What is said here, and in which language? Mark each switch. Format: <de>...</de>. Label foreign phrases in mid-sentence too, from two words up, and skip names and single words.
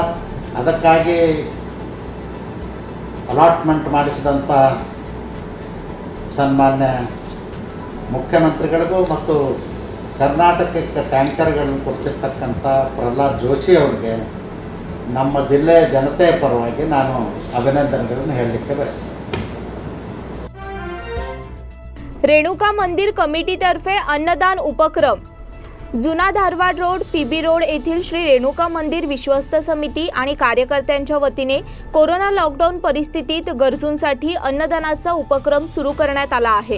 <kn>ಅದಕ್ಕಾಗಿ ಅಲಾಟ್ಮೆಂಟ್ ಮಾಡಿಸಿದಂಥ ಸನ್ಮಾನ್ಯ ಮುಖ್ಯಮಂತ್ರಿಗಳಿಗೂ ಮತ್ತು ಕರ್ನಾಟಕಕ್ಕೆ ಟ್ಯಾಂಕರ್ಗಳನ್ನು ಕೊಡಿಸಿರ್ತಕ್ಕಂಥ ಪ್ರಹ್ಲಾದ್ ಜೋಶಿ ಅವರಿಗೆ ನಮ್ಮ ಜಿಲ್ಲೆಯ ಜನತೆಯ ಪರವಾಗಿ ನಾನು ಅಭಿನಂದನೆಗಳನ್ನು ಹೇಳಲಿಕ್ಕೆ ಬಯಸ್ತೇನೆ।</kn> <mr>रेणुका मंदिर कमिटीतर्फे अन्नदान उपक्रम। जुना धारवाड रोड, पीबी रोड येथील श्री रेणुका मंदिर विश्वस्त समिती आणि कार्यकर्त्यांच्या वतीने कोरोना लॉकडाऊन परिस्थितीत गरजूंसाठी अन्नदानाचा उपक्रम सुरू करण्यात आला आहे।</mr>